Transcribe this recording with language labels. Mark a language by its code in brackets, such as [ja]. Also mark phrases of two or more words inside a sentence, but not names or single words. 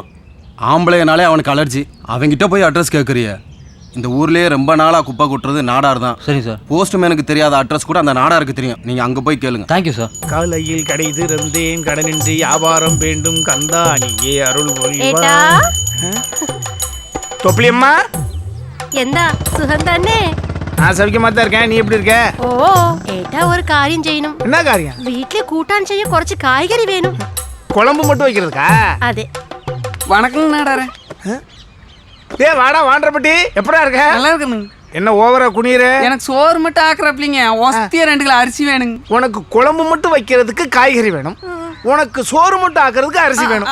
[ta] ஆம்பளைனாலே அவனுக்கு அலர்ஜி. அவங்கிட்ட போய் அட்ரஸ் கேட்குறிய? இந்த ஊர்லயே ரொம்ப நாளா குப்பை கொட்டுறது நாடார் தான். சரி சார். போஸ்ட்மேனுக்கு தெரியாத அட்ரஸ் கூட அந்த நாடாருக்கு தெரியும். நீங்க அங்க போய் கேளுங்க. தேங்க்யூ சார். காலையில் கடை திறந்தேன், கடனின்றி வியாபாரம் வேண்டும் கந்தா, நீயே அருள் புரிவா. தொப்பிலியம்மா, [ml] എന്താ സുഖം തന്നെ? [ta] நான் சவிக்கமா தான் இருக்கேன். நீ எப்படி இருக்க? [ml] ഓ ഏട്ടാ ഒരു കാര്യം ചെയ്യണം. [ta] என்ன காரியம்? [ml] വീട്ടിലെ കൂട്ടാൻ ചെയ്യ കുറച്ച് കായ്കറി വേണം. [ta] குழம்பு மட்டும் வைக்கிறதுக்கா? [ml] അതെ. [ta] வணக்கம் நாடார. டேய் வாடா வாண்டப்பட்டி எப்படா இருக்க? நல்லா இருக்குங்க. என்ன ஓவரா குனியற? எனக்கு சோறு மட்டும் ஆக்குறப்பிலிங்க. ஒஸ்தியா 2 கிலோ அரிசி வேணுங்க. உனக்கு குழம்பு மட்டும் வைக்கிறதுக்கு காய்கறி வேணும், உனக்கு சோறு மட்டும் ஆக்குறதுக்கு அரிசி வேணும்.